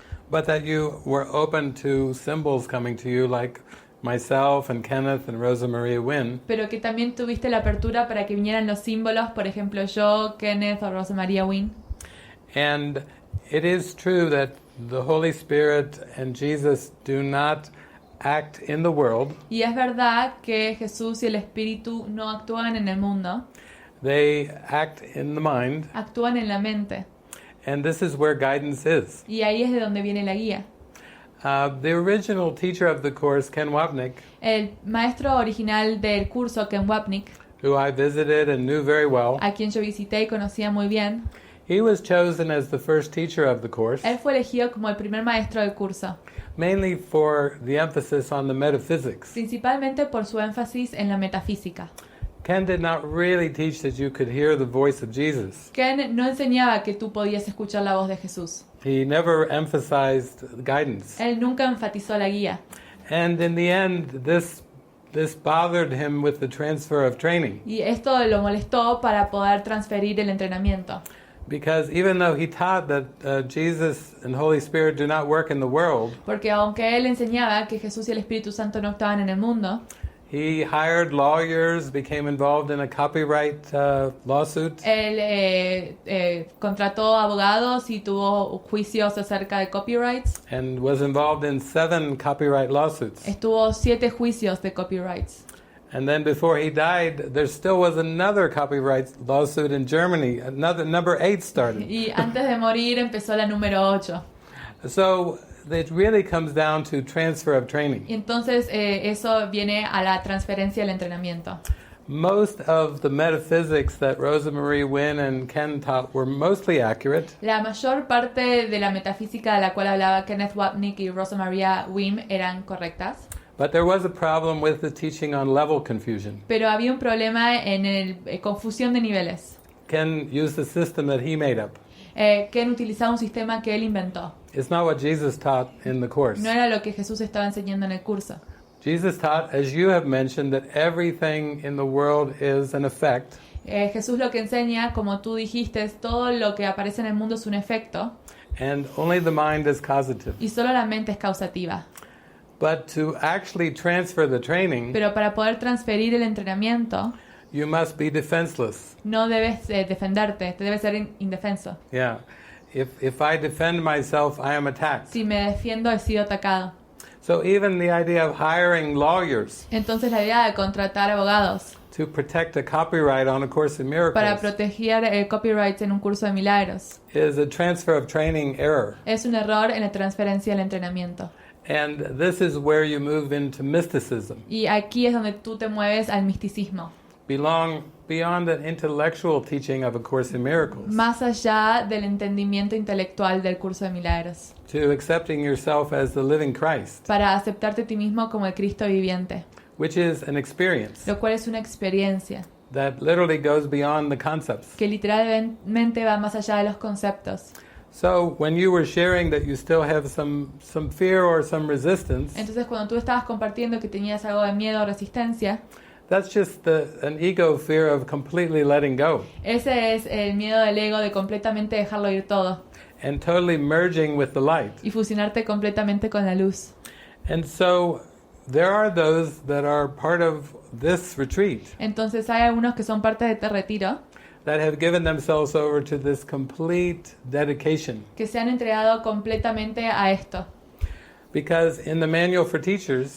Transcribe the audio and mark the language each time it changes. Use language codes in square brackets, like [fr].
[en] but that you were open to symbols coming to you like myself and Kenneth and Rosa Maria Wynn. [es] pero que también tuviste la apertura para que vinieran los símbolos, por ejemplo yo, Kenneth o Rosa Maria Wynn. [en] And it is true that the Holy Spirit and Jesus do not act in the world. [es] Y es verdad que Jesús y el Espíritu no actúan en el mundo, [en] They act in the mind, [es] actúan en la mente. [en] and this is where guidance is. [es] Y ahí es de donde viene la guía. [en] The original teacher of the course, Ken Wapnick, [es] El maestro original del curso, Ken Wapnick, [en] who I visited and knew very well, [es] a quien yo visité y conocía muy bien, [en] he was chosen as the first teacher of the course, [es] él fue elegido como el primer maestro del curso, [en] mainly for the emphasis on the metaphysics. [es] principalmente por su énfasis en la metafísica. [en] Ken did not really teach that you could hear the voice of Jesus. [es] Ken no enseñaba que tú podías escuchar la voz de Jesús. [en] He never emphasized guidance. [es] Él nunca enfatizó la guía. [en] And in the end, this bothered him with the transfer of training, [es] Y esto lo molestó para poder transferir el entrenamiento. [en] Because even though he taught that Jesus and Holy Spirit do not work in the world, [es] Porque aunque él enseñaba que Jesús y el Espíritu Santo no estaban en el mundo, [en] he hired lawyers, became involved in a copyright lawsuit, [es] él contrató abogados y tuvo juicios acerca de copyrights. [en] and was involved in 7 copyright lawsuits. [es] Estuvo 7 juicios de copyrights. [en] And then before he died, there still was another copyright lawsuit in Germany. Another number 8 started. [es] Y antes de morir empezó la número 8. [en] So it really comes down to transfer of training. [es] Y entonces eso viene a la transferencia del entrenamiento. [en] Most of the metaphysics that Rosa Marie Wynne and Ken taught were mostly accurate, [es] La mayor parte de la metafísica de la cual hablaba Kenneth Wapnick y Rosa Maria Wim eran correctas, [en] but there was a problem with the teaching on level confusion. [es] pero había un problema en el confusión de niveles. [en] Ken used the system that he made up. [es] Ken utilizaba un sistema que él inventó. [en] It's not what Jesus taught in the course. [es] No era lo que Jesús estaba enseñando en el curso. [en] Jesus taught, as you have mentioned, that everything in the world is an effect, [es] Jesús lo que enseña, como tú dijiste, es todo lo que aparece en el mundo es un efecto [en] and only the mind is causative. [es] y solo la mente es causativa. [en] But to actually transfer the training, [es] Pero para poder transferir el entrenamiento, [en] you must be defenseless. [es] no debes defenderte, te debes ser indefenso. [en] Yeah. If I defend myself, I am attacked. [es] Si me defiendo, he sido atacado. [en] So even the idea of hiring lawyers [es] Entonces la idea de contratar abogados [en] to protect a copyright on A Course in [es] para [en] Miracles [es] proteger copyrights en un curso de milagros [en] is a transfer of training error. [es] es un error en la transferencia del entrenamiento. [en] And this is where you move into mysticism. [es] Y aquí es donde tú te mueves al misticismo. [en] Beyond the intellectual teaching of A Course in Miracles, [es] Más allá del entendimiento intelectual del curso de milagros. [en] to accepting yourself as the living Christ, [es] Para aceptarte a ti mismo como el Cristo viviente. [en] which is an experience [es] Lo cual es una experiencia [en] that literally goes beyond the concepts. [es] que literalmente va más allá de los conceptos. [en] So when you were sharing that you still have some fear or some resistance, [es] Entonces cuando tú estabas compartiendo que tenías algo de miedo o resistencia, [en] that's just an ego fear of completely letting go [es] ese es el miedo del ego de completamente dejarlo ir todo [en] and totally merging with the light. [es] y fusionarte completamente con la luz. [en] And so there are those that are part of this retreat [es] Entonces hay algunos que son parte de este retiro [en] that have given themselves over to this complete dedication. [es] que se han entregado completamente a esto. [en] Because in the manual for teachers,